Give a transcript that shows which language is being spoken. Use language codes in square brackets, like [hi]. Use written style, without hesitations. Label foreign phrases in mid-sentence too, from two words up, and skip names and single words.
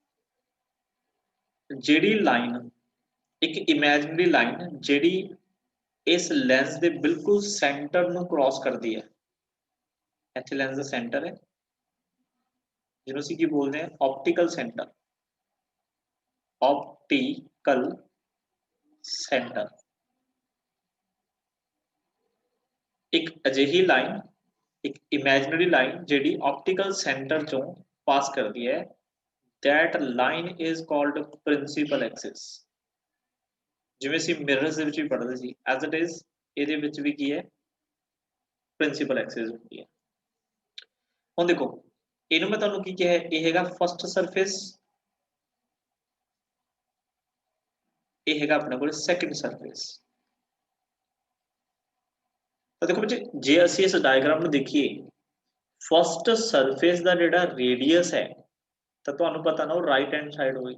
[hi] जेडी लाइन एक [en] imaginary line [hi] जेडी इस लेंस के बिल्कुल सेंटर ਨੂੰ क्रॉस करती है। [pa] ਇੱਥੇ ਲੈਂਸ ਦਾ ਸੈਂਟਰ ਹੈ ਜਿਹਨੂੰ ਅਸੀਂ ਕੀ ਬੋਲਦੇ ਹਾਂ [en] optical center. optical center [pa] ਇੱਕ ਅਜਿਹੀ ਲਾਈਨ, ਇੱਕ [en] imaginary line [pa] ਜਿਹੜੀ [en] optical center [pa] ਚੋਂ ਪਾਸ ਕਰਦੀ ਹੈ। [en] that line is called principal axis। [pa] ਜਿਵੇਂ ਅਸੀਂ ਮਿਰਰਸ ਦੇ ਵਿੱਚ ਵੀ ਪੜ੍ਹਦੇ ਸੀ [en] as it is [pa] ਇਹਦੇ ਵਿੱਚ ਵੀ ਕੀ ਹੈ [en] principal axis [pa] ਹੁੰਦੀ ਹੈ। ਹੁਣ ਦੇਖੋ ਇਹਨੂੰ ਮੈਂ ਤੁਹਾਨੂੰ ਕੀ ਕਿਹਾ ਇਹ ਹੈਗਾ [en] first surface, [pa] ਇਹ ਹੈਗਾ ਆਪਣੇ ਕੋਲ [en] second surface. [pa] ਤਾਂ ਦੇਖੋ ਬੱਚੇ ਜੇ ਅਸੀਂ ਇਸ ਡਾਇਗਰਾਮ ਨੂੰ ਦੇਖੀਏ [en] first surface [pa] ਦਾ ਜਿਹੜਾ ਰੇਡੀਅਸ ਹੈ ਤਾਂ ਤੁਹਾਨੂੰ ਪਤਾ ਨਾ ਉਹ [en] right hand side [pa] ਹੋਏਗਾ।